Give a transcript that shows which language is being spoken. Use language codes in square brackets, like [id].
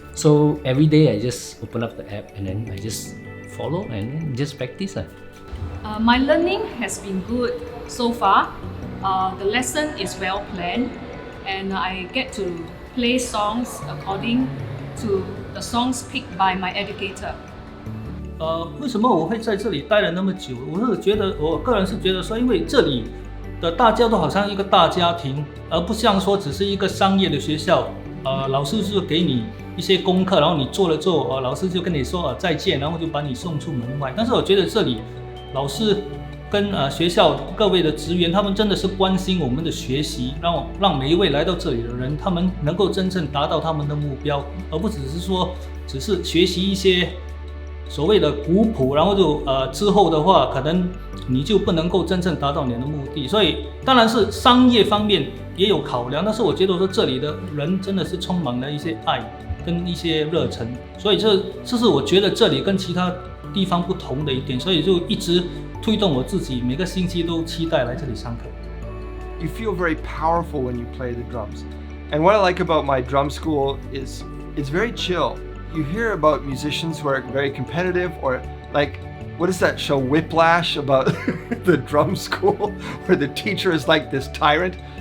[en] So every day I just open up the app and then I just follow and then just practice. My learning has been good so far. The lesson is well planned, and I get to play songs according to the songs picked by my educator. [zh] 为什么我会在这里待了那么久？我个人是觉得说，因为这里的大家都好像一个大家庭，而不像说只是一个商业的学校。老师就给你一些功课，然后你做了之后，老师就跟你说再见，然后就把你送出门外。但是我觉得这里老师跟学校各位的职员，他们真的是关心我们的学习，让每一位来到这里的人，他们能够真正达到他们的目标，而不只是说只是学习一些所谓的古谱，然后就之后的话，可能你就不能够真正达到你的目的。所以当然是商业方面也有考量，但是我觉得说这里的人真的是充满了一些爱跟一些热忱，所以这是我觉得这里跟其他地方不同的一点，所以就一直推动我自己每个星期都期待来这里上课。 [en] You feel very powerful when you play the drums. And what I like about my drum school is it's very chill. You hear about musicians who are very competitive, or like, what is that show Whiplash about the drum school where the teacher is like this tyrant?